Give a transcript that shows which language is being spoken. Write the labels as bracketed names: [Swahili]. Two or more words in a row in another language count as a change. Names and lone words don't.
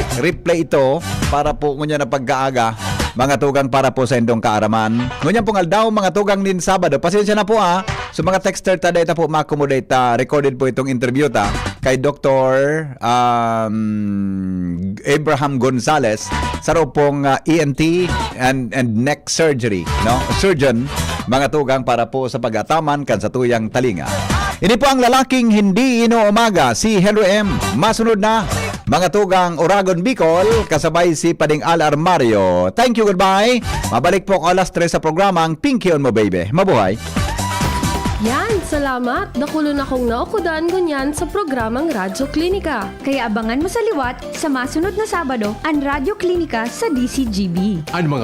[Bikol] Replay ito para po ngunya na pagkaaga. Mga tugang para po sa indong kaaraman. Ngunya pong aldaw, mga tugang din Sabado. Pasensya na po sa mga texter ita po ma-accommodate. Recorded po itong interview kay Dr. Abraham Gonzales sa pong [English] ENT and neck surgery, [Bikol] surgeon, mga tugang para po sa pag-ataman kan sa tuyang talinga. [Filipino] Ini po ang lalaking hindi inuumaga, si Henry M. [Bikol] Masunod na, mga tugang Oragon Bicol, kasabay si Pading Al Armario. [English] Thank you, goodbye. [Bikol] Mabalik po ako alas 3 sa programang Pinky on Mo Baby. Mabuhay. Yan, salamat. Nakulo na kong naukudan ganyan sa programang Radyo Klinika. Kaya abangan mo sa liwat sa masunod na Sabado ang Radyo Klinika sa DCGB. Ang mga